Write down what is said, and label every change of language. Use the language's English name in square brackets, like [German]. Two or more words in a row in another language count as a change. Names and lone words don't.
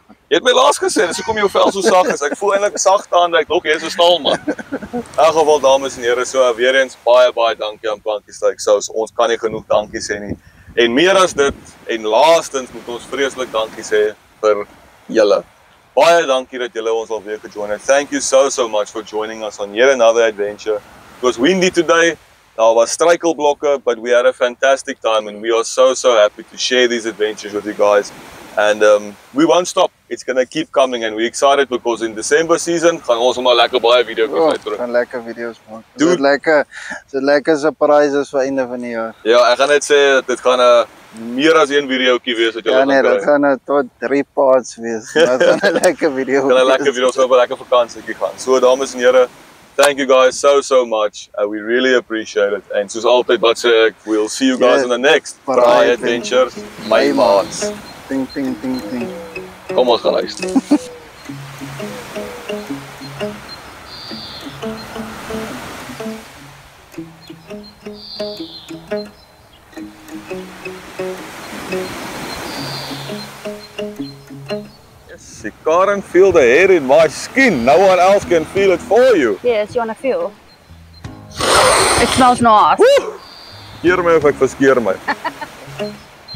[Afrikaans] Jy het my laas gesê, dis hoekom jou vel so sag is. Ek voel eintlik sagte aan dat ek dog jy is so staal man. In elk geval dames en here, so weer eens baie dankie aan Blankie Steak Sous. Ons kan nie genoeg dankie sê nie. En meer as dit en laastens moet ons vreeslik dankie sê vir julle. Baie dankie dat julle ons alweer gejoin het. [English] Thank you so much for joining us on yet another adventure. It was windy today. [Afrikaans] Daar was struikelblokke, [English] but we had a fantastic time and we are so happy to share these adventures with you guys. And we won't stop. It's going to keep coming and we're excited because in December season [Afrikaans] gaan ons maar lekker baie video's uitbring. Gaan lekker video's maak. Dude. Dit lekker surprises vir einde van die jaar. Ja, ek gaan net sê dit gaan 'n meer as een videoetjie wees wat julle Ja nee, gaan dit kry. gaan tot 3 parts wees. Maar dit gaan 'n lekker video. Gaan 'n lekker video so 'n lekker vakansietjie gaan. So dames en here, [English] thank you guys so much. We really appreciate it. [Afrikaans] And soos altyd wat sê ek, [English] we'll see you guys Yeah. in the next Braai Braai Adventure. [Afrikaans] My maats. Ting. Kom ons gaan luister. [English] Yes, you can't feel the hair in my skin. No one else can feel it for you. Yes, you wanna feel? It smells nice. [Afrikaans] Keer my of ek verskeer my.